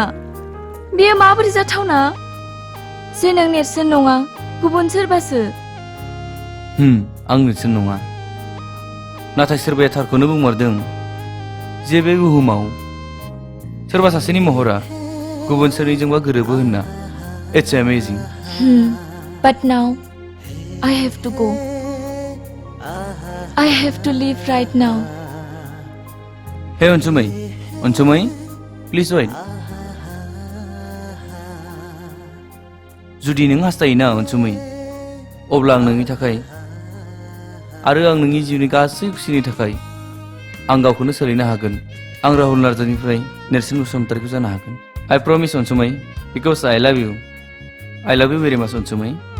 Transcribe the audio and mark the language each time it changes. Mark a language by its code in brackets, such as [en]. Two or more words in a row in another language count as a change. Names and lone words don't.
[brx] बेयो माबोरै जाथावना जे नों नेरसोन नङा गुबुन सोरबासो? आं नेरसोन नङा, नाथाय सोरबाया थारखौनो बुंमारदों जे बे बुहुमाव सोरबा सासेनि महरा गुबुन सोरनिजोंबा गोरोबो होनना। [en] It's amazing. But now I have to go. I have to leave right now. Hey Ansumwi, please wait. [brx] जुदि नों हास्थायोना Ansumwi, अब्ला आं नोंनि थाखाय आरो आं नोंनि जिउनि गासै खुसिनि थाखाय आं गावखौनो सोलायनो हागोन। आं राहुल नार्जारिनिफ्राय नेरसोन बसुमतारीखौ जानो हागोन। [en] I promise Ansumwi, because I love you. I love you very much Ansumwi.